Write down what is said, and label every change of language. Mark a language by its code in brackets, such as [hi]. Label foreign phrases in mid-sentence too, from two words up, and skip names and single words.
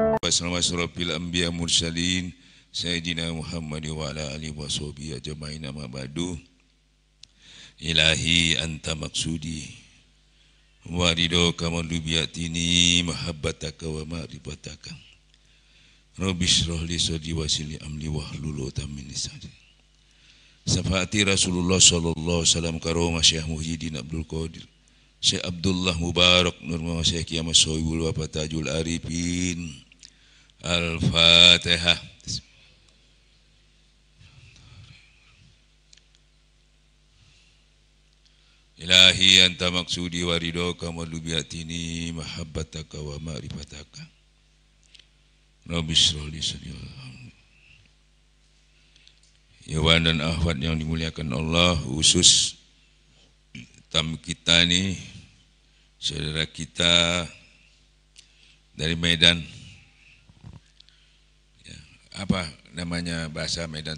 [ar] وسلم أشرف الأنبياء المرسلين سيدنا محمد وعلى آله وصحبه أجمعين أما بعد. إلهي أنت مقصودي ورضاك مطلوبي أعطني محبتك ومعرفتك. رب اشرح لي صدري ويسر لي أمري واحلل عقدة من لساني. شفاعة رسول الله صلى الله عليه وسلم كرامة شيخ محيي الدين عبد القادر شيخ عبد الله مبارك نور محمد شيخ قيامة صاحب وفتاح العارفين. Al-Fatihah. إلهي أنت مقصودي ورضاك مطلوبي أعطني محبتك ومعرفتك. رب اشرح لي صدري. [id] Ikhwan dan akhwat yang dimuliakan Allah, khusus tamu kita ini saudara kita dari Medan. Ya, apa namanya bahasa Medan?